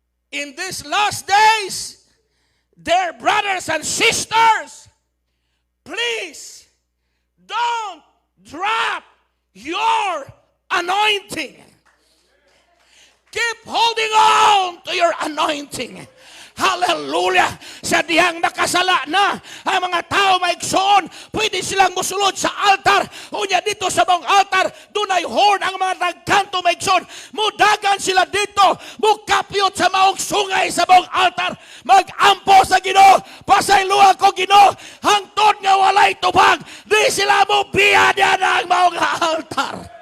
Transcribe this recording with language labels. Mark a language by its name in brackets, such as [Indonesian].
[English] In these last days, dear brothers and sisters, please don't drop your anointing. Keep holding on to your anointing. Hallelujah! [Cebuano] Sa diyang nakasala na ang mga tao maigsoon, pwede silang musulod sa altar. Unya dito sa mong altar, dunay horn ang mga nagkanto maigsoon. Mudagan sila dito, mukapyot sa maong sungay sa mong altar. Magampo sa Ginoo, pasayloa ko Ginoo, hangtod nga walay tubag. Di sila mo biya diyan ang maong altar.